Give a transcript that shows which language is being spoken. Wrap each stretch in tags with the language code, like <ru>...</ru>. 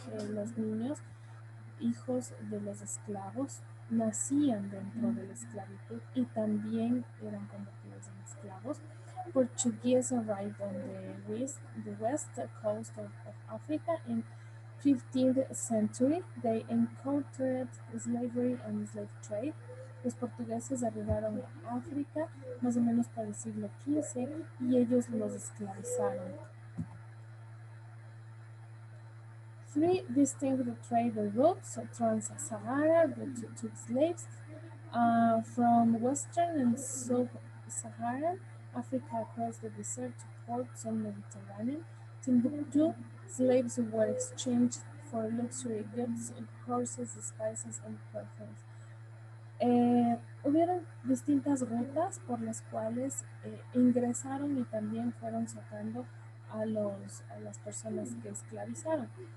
<es>Los niños, hijos de los esclavos, nacían dentro de la esclavitud y también eran convertidos en esclavos.</es> <en>Portuguese arrived on the west coast of Africa in 15th century. They encountered slavery and slave trade.</en> <es>Los portugueses arribaron a África más o menos para el siglo XV y ellos los esclavizaron.</es> <en>Three distinct trade routes trans-Sahara took slaves from Western and Sub-Saharan Africa across the desert to ports on the Mediterranean. Timbuktu, slaves were exchanged for luxury goods, horses, spices, and perfumes.</en> <es>Hubieron distintas rutas por las cuales ingresaron y también fueron sacando a las personas que esclavizaron.</es>